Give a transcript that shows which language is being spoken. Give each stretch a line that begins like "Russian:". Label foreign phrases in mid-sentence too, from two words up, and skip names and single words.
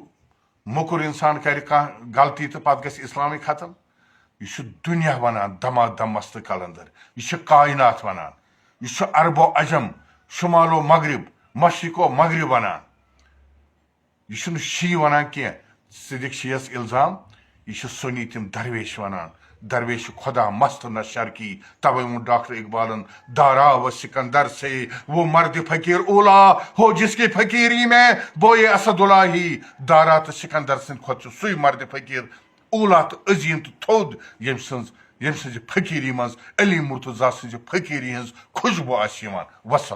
Kashmiri: موٚکُر اِنسان کرِ کانٛہہ غلطی تہٕ پتہٕ گژھِ اِسلامٕے ختم یہِ چھُ دُنیا ونان دمادم مستہٕ کلندر یہِ چھُ کاینات ونان یہِ چھُ عربو عجم شمالو مغرب مشرقو مغرب ونان یہِ چھُنہٕ شی ونان کینٛہہ صدیق شیٖیس الزام یہِ چھِ سُنی تِم درویش ونان درویش خدا مست نہ شرکی توے ووٚن ڈاکٹر اقبالن
Urdu: دارا و سکندر سے وہ مرد فقیر اولا ہو جس کی فقیری میں بوئے اسد اللہ ہی
Kashmiri: دارا تو سکندر سند کھۄتہٕ چھُ سُے مرد فقیر اولا تو عظیم تو تھوٚد ییٚمہِ سٕنزِ فقیری منٛز علی مرتضیٰ سٕنزِ فقیری ہٕنٛز خوشبو آسہِ یِوان وصل